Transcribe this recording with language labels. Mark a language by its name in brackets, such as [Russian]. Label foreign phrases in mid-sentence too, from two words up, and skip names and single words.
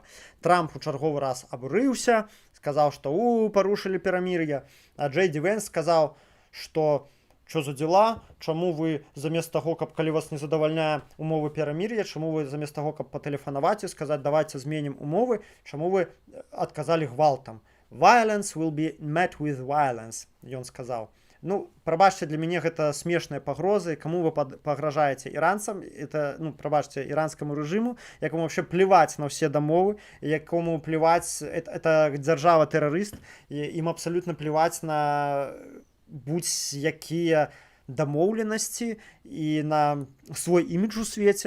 [Belarusian] Трамп у чарговы раз абурыўся, сказаў, што парушылі перамір'е. А Джей Ді Вэнс сказаў, што [Russian] що за дела, [Belarusian] чаму вы замест таго, каб калі вас не задавальняе умовы перамір'я, чаму вы замест таго, каб патэлефанаваць і сказаць, давайте зменім умовы, чаму вы адказалі гвалтам. [English] Violence will be met with violence, [Belarusian] ён сказаў. Ну, прабачце, для мяне гэта смешныя пагрозы. Каму вы пагражаеце іранцам? Это, ну, прабачце, іранскаму рэжыму, якому вообще плеваць на ўсе дамовы, якому плеваць, это дзяржава-тэрарыст, ім абсалютна плеваць на будь-якія дамоўленасці і на свой імідж у свеце.